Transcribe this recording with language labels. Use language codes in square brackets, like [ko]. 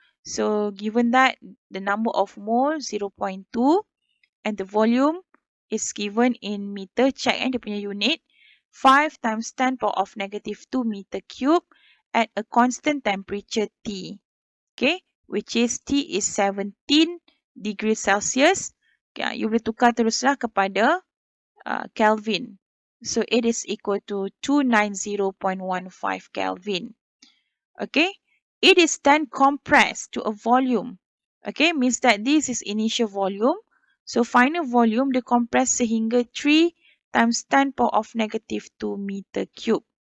[en] So given that the number of mole 0.2 and the volume is given in meter, [ms] check dia punya unit. [en] 5 times 10 power of negative 2 meter cube at a constant temperature T. Okay, which is T is 17 degrees Celsius. [ms] Okay, you boleh tukar teruslah kepada Kelvin. [en] So it is equal to 290.15 Kelvin. Okay, it is then compressed to a volume. Okay, means that this is initial volume. So final volume dia compress sehingga 3 times 10 power of negative 2 meter cube.